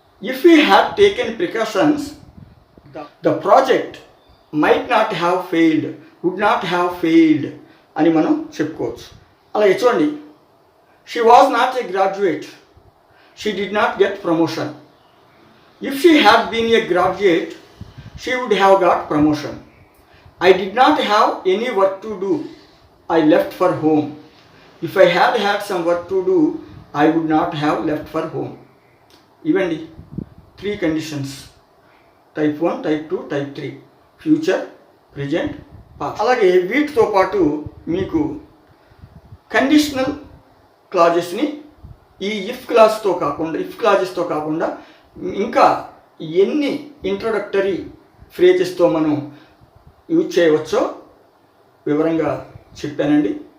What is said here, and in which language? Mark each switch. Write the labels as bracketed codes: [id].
[en] if he had taken precautions the project might not have failed, would not have failed [te] అని మనం చెప్పుకోవచ్చు. అలాగే చూడండి, [en] She was not a graduate, she did not get promotion. If she had been a graduate, she would have got promotion. I did not have any work to do, I left for home. If I had had some work to do, I would not have left for home. [te] ఇవండి 3 conditions, type 1, type 2, type 3, future, present, past. అలాగే వీటితో పాటు మీకు conditional క్లాజెస్ని ఈ if క్లాజెస్తో కాకుండా ఇంకా ఎన్ని introductory ఫ్రేజెస్తో మనం యూజ్ చేయవచ్చో వివరంగా చెప్పానండి.